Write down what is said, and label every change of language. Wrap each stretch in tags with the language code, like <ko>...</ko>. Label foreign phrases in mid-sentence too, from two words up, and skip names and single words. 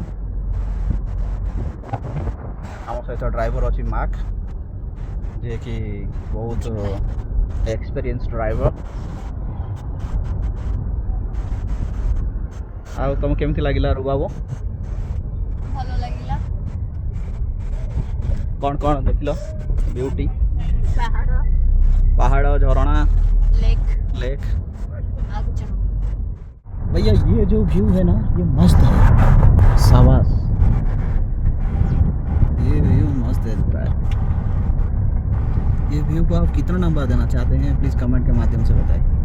<or>ଆମ ସହିତ ଡ୍ରାଇଭର ଅଛି ମାର୍କ, ଯିଏକି ବହୁତ</or> <en>experience driver.</en> <or>ଆଉ ତମକୁ କେମିତି ଲାଗିଲା ରୁବାବୋ? ଭଲ ଲାଗିଲା। କ'ଣ କ'ଣ ଦେଖିଲ?</or> <hi>ब्यूटी, पहाड़, झरना, लेक। भैया ये जो व्यू है ना, ये मस्त है। शाबाश, ये व्यू मस्त है। ये व्यू को आप कितना नंबर देना चाहते हैं, प्लीज़ कमेंट के माध्यम से बताएं।</hi>